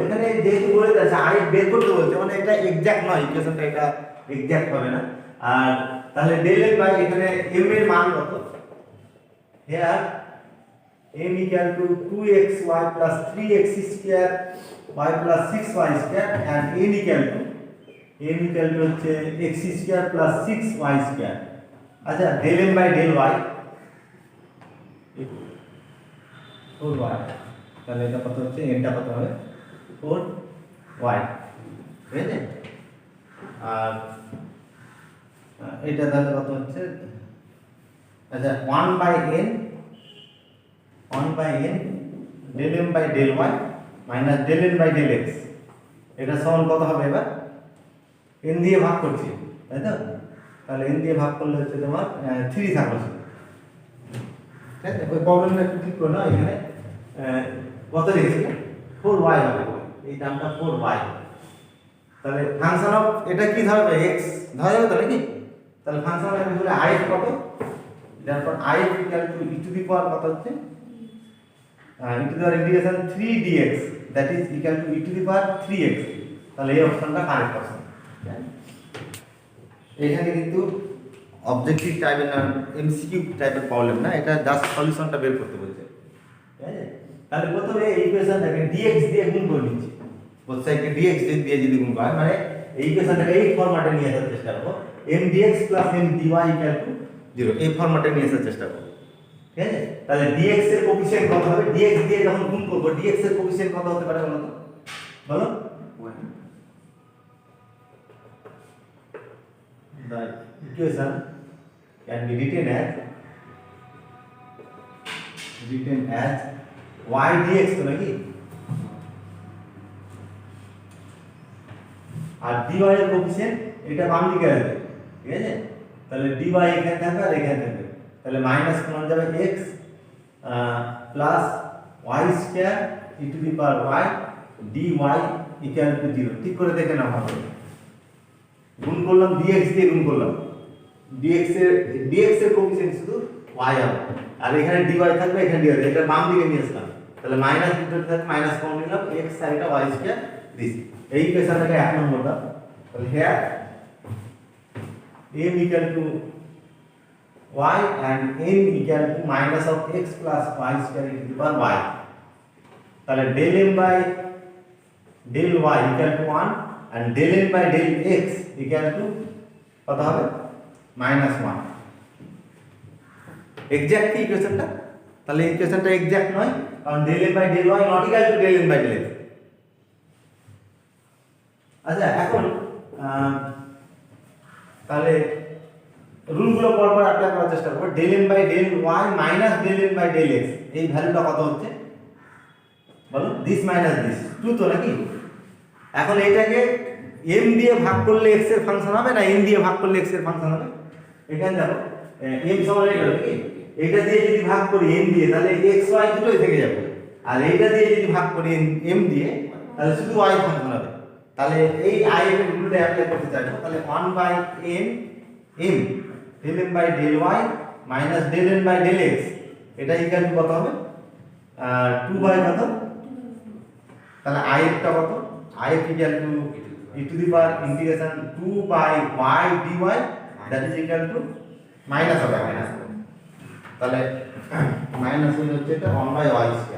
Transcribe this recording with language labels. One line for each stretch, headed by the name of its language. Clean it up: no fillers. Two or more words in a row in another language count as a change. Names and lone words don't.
Bangla: এখানে যেহেতু বলে দিয়েছে আইএফ বের করতে বলছে, মানে এটা এক্সাক্ট নয়, ইকুয়েশনটা এটা এক্সাক্ট হবে না। আর তাহলে del m বাই এখানে m এর মান কত?
English: here m equal to 2xy plus 3x square y plus 6y square and n equal to হচ্ছে x square plus 6y square।
Bangla: আচ্ছা,
English: del m by del y 4y,
Bangla: তাহলে এটা কত হচ্ছে? n টা কত হবে? 4y, ঠিক আছে? আর এটা তাহলে কত হচ্ছে? আচ্ছা,
English: 1 by n del m by del y minus del n by del x,
Bangla: এটা সমান কত হবে? এবার n দিয়ে ভাগ করছি, তাই তো? তাহলে n দিয়ে ভাগ করলে হচ্ছে তোমার 3 থাকবে, ঠিক আছে? ওই প্রবলেমটা একটু ঠিক করো না, এখানে কত লিখেছি? 4y হবে, এই টার্মটা 4y, তাহলে ফাংশন অফ এটা কি ধরা যাবে x ধরা যাবে তো নাকি? তাহলে
English: function of
Bangla: বলে if কত, তারপর if
English: equal to e to the power
Bangla: কত হচ্ছে
English: e to the power integration 3 dx that is equal to e to the power 3x.
Bangla: তাহলে এই অপশনটা কারেক্ট অপশন। এখানে কিন্তু অবজেক্টিভ টাইপের না এমসিকিউ টাইপের প্রবলেম না, এটা জাস্ট সলিউশনটা বের করতে বলছে, ঠিক আছে? তাহলে প্রথমে এই ইকুয়েশনটাকে dx দিয়ে গুণ করে নিচ্ছি, বোথ সাইডকে dx দিয়ে যদি গুণ করা হয় মানে এই ইকুয়েশনটাকে এই ফরম্যাটে নিয়ে আসার চেষ্টা করব, m dx m dy 0 এই ফরম্যাটে নিয়ে আসার চেষ্টা করব, ঠিক আছে? তাহলে dx এর কোএফিসিয়েন্ট কত হবে, dx দিয়ে যখন গুণ করব dx এর কোএফিসিয়েন্ট কত হতে পারে বলো তো, বলো?
English: The equation can be written as
Bangla: y dx তো নাকি, আর dy এর কোএফিসিয়েন্ট এটা বাম দিকে আসবে, ঠিক আছে? তাহলে dy এখানে থাকবে আর এখানে থাকবে, তাহলে মাইনাস কোন যাবে
English: x plus y square e to the power y dy equal to 0.
Bangla: ঠিক করে দেখে নাও ভালো, গুণ করলাম dx দিয়ে গুণ করলাম, dx এর কোএফিসিয়েন্ট শুধু y হবে আর এখানে dy থাকবে, এখানে dy এটা বাম দিকে নিয়ে আসলাম, তাহলে মাইনাস ভিতরে থাকবে মাইনাস কমন নিলাম x আর এটা y স্কয়ার দিস। এই ইকুয়েশনটাকে এক নম্বরটা, তাহলে হিয়ার
English: m equal to y and n equal to minus of x plus y square into the power y.
Bangla: তাহলে
English: del m by del y equal to 1 and del n by del x equal to
Bangla: কত হবে -1। এক্সাক্ট কি ইকুয়েশনটা? তাহলে ইকুয়েশনটা এক্সাক্ট নয়, কারণ
English: del n by del y not equal to del n by del x.
Bangla: আচ্ছা এখন তাহলে রুলগুলো পরপর অ্যাপ্লাই করার চেষ্টা করব।
English: del n by del y minus del n by del x
Bangla: এই ভ্যালুটা কত হচ্ছে বলো?
English: this minus this
Bangla: 2 তো নাকি? এখন এটাকে m দিয়ে ভাগ করলে x এর ফাংশন হবে না n দিয়ে ভাগ করলে x এর ফাংশন হবে? এখানে দেখো m সমান এটা নাকি, এটা দিয়ে যদি ভাগ করি n দিয়ে তাহলে x y দুটোই থেকে যাবে, আর এইটা দিয়ে যদি ভাগ করি m দিয়ে তাহলে শুধু y ফাংশন হবে। তাহলে এই i এর রুলটা অ্যাপ্লাই করতে চাইবো, তাহলে
English: 1 by n m del m by del y minus del n by del x
Bangla: এটা
English: equal to
Bangla: কত হবে 2 বাই কত, তাহলে i এরটা কত,
English: i equal to e to the power integration 2 by y dy that is equal to minus
Bangla: হবে মাইনাস, তাহলে মাইনাস হচ্ছে এটা
English: 1 by y square.